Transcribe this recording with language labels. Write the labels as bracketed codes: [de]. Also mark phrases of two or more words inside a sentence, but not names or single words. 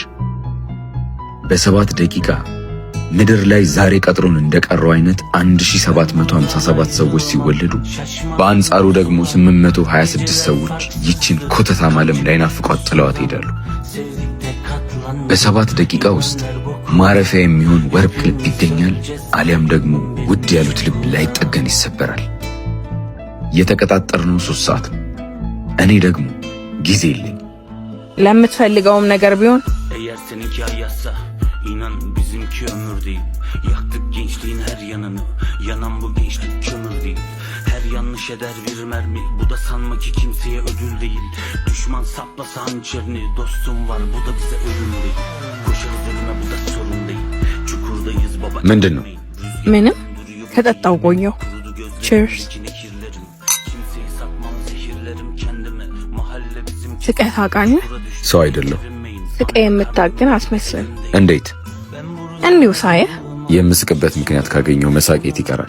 [am] በ7 ደቂቃ ምድር ላይ ዛሬ ቀጥሮን እንደቀረው አይነት 1757 ሰዎች ሲወለዱ፣ በአንጻሩ ደግሞ 826 ሰዎች ይችን ኮተታም ዓለም ላይናፍቋት ጥለዋት ይሄዳሉ። በ7 ደቂቃ ውስጥ ማረፊያ የሚሆን ወርቅ ልብ ይገኛል፣ አሊያም ደግሞ ውድ ያሉት ልብ ላይጠገን ይሰበራል። የተቀጣጠርነው 3 ሰዓት ነው። እኔ ደግሞ ጊዜ የለኝ። ለምትፈልገውም ነገር ቢሆን [tr] eğer seninki ayazsa inan bizimki ömür değil. Yaktık gençliğin her yanını, yanan bu gençlik kömür değil. Her yanlış eder bir mermi, bu da sanma ki kimseye ödül değil. Düşman saplasa hançerini, dostum var bu da bize ölüm değil. Koşarız ölüme bu da sorun değil. Çukurdayız baba. [am] ምንድን ነው? ምንም ከጠጣው ቆየው። ቺርስ። ስቀህ ታውቃለህ? ሰው አይደለሁ። ስቀህ የምታግን አትመስልም። እንዴት? እንዲሁ ሳየህ የምስቅበት ምክንያት ካገኘው መሳቄት ይቀራል።